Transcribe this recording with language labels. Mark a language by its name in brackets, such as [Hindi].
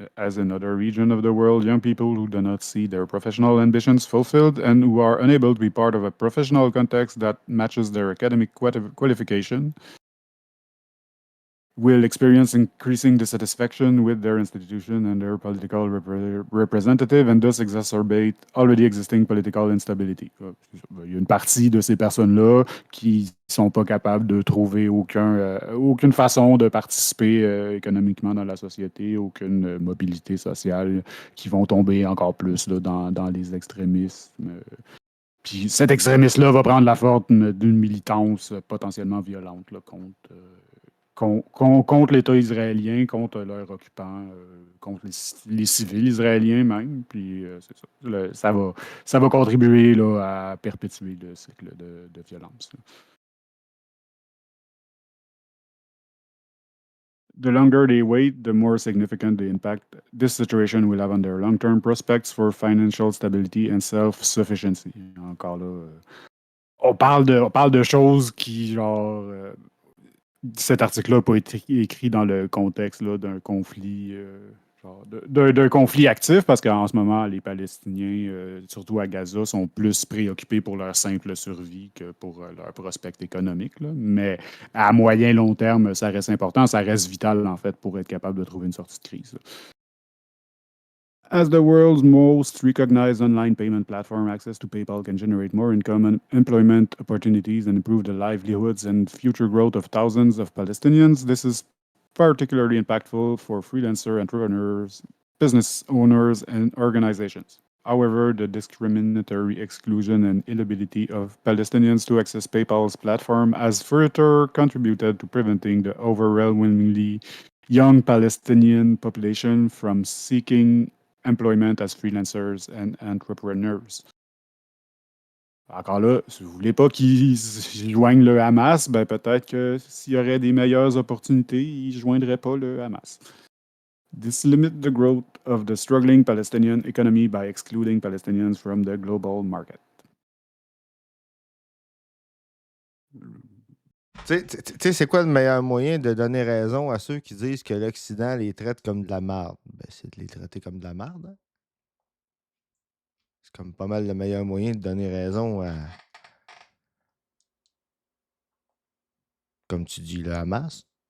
[English] As in other regions of the world, young people who do not see their professional ambitions fulfilled and who are unable to be part of a professional context that matches their academic qualification will experience increasing dissatisfaction with their institution and their political representative and thus exacerbate already existing political instability. [French] Il y a une partie de ces personnes-là qui sont pas capables de trouver aucune façon de participer économiquement dans la société, aucune mobilité sociale, qui vont tomber encore plus là, dans les extrémismes. Puis cet extrémiste-là va prendre la forme d'une militance potentiellement violente là, contre l'État israélien, contre leurs occupants, contre les civils israéliens même. Puis c'est ça. Ça va contribuer là, à perpétuer le cycle de violence. Là. [English] The longer they wait, the more significant the impact this situation will have on their long-term prospects for financial stability and self-sufficiency. [French] Encore là, on parle de choses qui, genre, cet article-là n'a pas été écrit dans le contexte là, d'un conflit, d'un conflit actif, parce qu'en ce moment, les Palestiniens, surtout à Gaza, sont plus préoccupés pour leur simple survie que pour leur prospect économique. Là. Mais à moyen long terme, ça reste important, ça reste vital en fait pour être capable de trouver une sortie de crise. Là. [English] As the world's most recognized online payment platform, access to PayPal can generate more income and employment opportunities and improve the livelihoods and future growth of thousands of Palestinians. This is particularly impactful for freelancer entrepreneurs, business owners, and organizations. However, the discriminatory exclusion and inability of Palestinians to access PayPal's platform has further contributed to preventing the overwhelmingly young Palestinian population from seeking employment as freelancers and entrepreneurs. [French] Encore là, si vous ne voulez pas qu'ils joignent le Hamas, ben peut-être que s'il y aurait des meilleures opportunités, ils ne joindraient pas le Hamas. [English] This limits the growth of the struggling Palestinian economy by excluding Palestinians from the global market. [French] Tu sais, c'est quoi le meilleur moyen de donner raison à ceux qui disent que l'Occident les traite comme de la merde? Ben, c'est de les traiter comme de la merde. Hein? C'est comme pas mal le meilleur moyen de donner raison à, comme tu dis, le Hamas.